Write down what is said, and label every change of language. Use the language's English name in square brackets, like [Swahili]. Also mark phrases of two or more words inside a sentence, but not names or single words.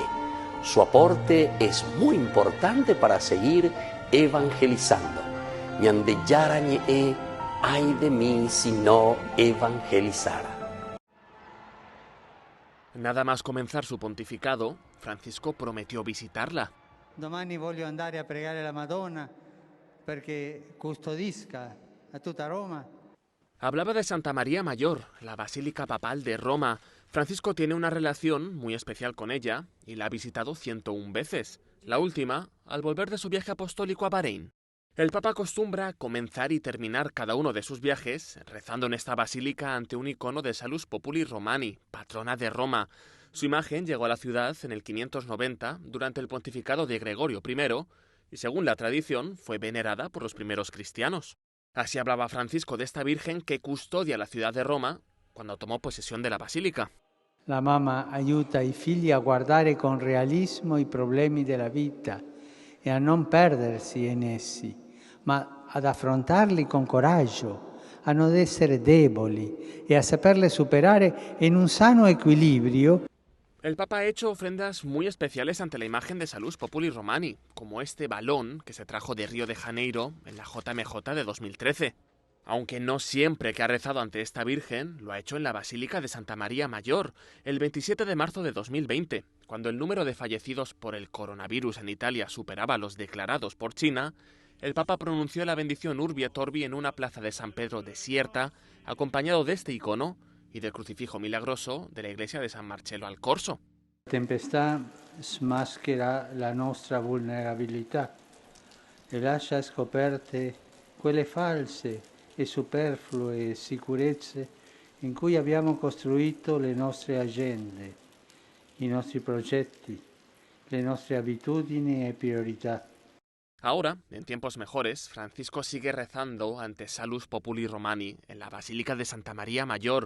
[Spanish] Su aporte es muy importante para seguir evangelizando. [Guarani] Ñandeyara Ñe'e, [Spanish] ay de mí si no evangelizara. Nada más comenzar su pontificado, Francisco prometió visitarla. [Italian] Domani voglio andare a pregare la Madonna perché custodisca a tutta Roma. [Spanish] Hablaba de Santa María Mayor, la Basílica Papal de Roma. Francisco tiene una relación muy especial con ella y la ha visitado 101 veces. La última, al volver de su viaje apostólico a Bahrein. El Papa acostumbra comenzar y terminar cada uno de sus viajes rezando en esta basílica ante un icono de Salus Populi Romani, patrona de Roma. Su imagen llegó a la ciudad en el 590 durante el pontificado de Gregorio I y, según la tradición, fue venerada por los primeros cristianos. Así hablaba Francisco de esta Virgen que custodia la ciudad de Roma cuando tomó posesión de la basílica. [Italian] La mamma aiuta i figli a guardare con realismo i problemi della vita e a non perdersi in essi, ma ad affrontarli con coraggio, a non essere deboli e a saperle superare in un sano equilibrio. [Spanish] El Papa ha hecho ofrendas muy especiales ante la imagen de Salus Populi Romani, como este balón que se trajo de Río de Janeiro en la JMJ de 2013. Aunque no siempre que ha rezado ante esta Virgen, lo ha hecho en la Basílica de Santa María Mayor, el 27 de marzo de 2020, cuando el número de fallecidos por el coronavirus en Italia superaba los declarados por China. El Papa pronunció la bendición Urbi et Orbi en una plaza de San Pedro desierta, acompañado de este icono y del crucifijo milagroso de la iglesia de San Marcello al Corso. [Italian] La tempestà smaschera la nostra vulnerabilità e lascia scoperte quelle false e superflue sicurezze in cui abbiamo costruito le nostre agende, i nostri progetti, le nostre abitudini e priorità. [Spanish] Ahora, en tiempos mejores, Francisco sigue rezando ante Salus Populi Romani en la Basílica de Santa María Mayor.